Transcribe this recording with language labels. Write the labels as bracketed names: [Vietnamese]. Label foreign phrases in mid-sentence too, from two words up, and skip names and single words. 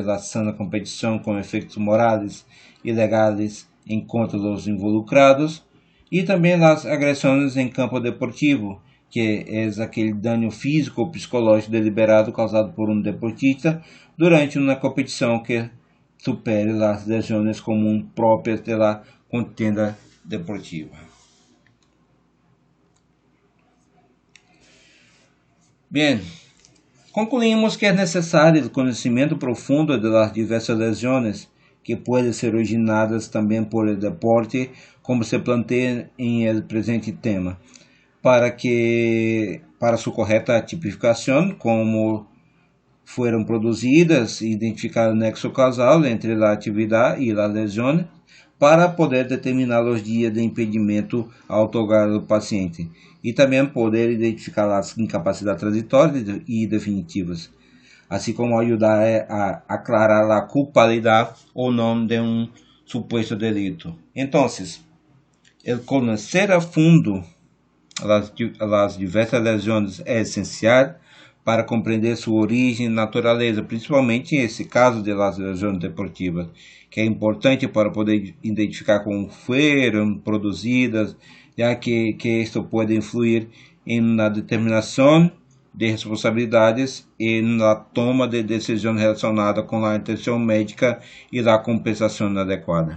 [Portuguese] a sana competição com efeitos morais e legais em contra dos involucrados, e também as agressões em campo deportivo, que é aquele dano físico ou psicológico deliberado causado por um deportista durante uma competição que supere as lesões comuns próprias da contenda deportiva. Bem, concluímos que é necessário o conhecimento profundo das diversas lesões que podem ser originadas também por [Spanish] el deporte, [Portuguese] como se planteia em el presente tema, para sua correta tipificação, como foram produzidas e identificar o nexo causal entre a atividade e a lesão, para poder determinar os dias de impedimento ao otorgar ao paciente, e também poder identificar as incapacidades transitórias e definitivas, assim como ajudar a aclarar a culpabilidade ou não de um suposto delito. Então, [Spanish] El conocer a fundo las diversas lesiones [Portuguese] é essencial para compreender sua origem e natureza, principalmente nesse caso [Spanish] de las lesiones deportivas, [Portuguese] que é importante para poder identificar como foram produzidas, já que isto pode influir na determinação de responsabilidades e na toma de decisões relacionadas com a atenção médica e a compensação adequada.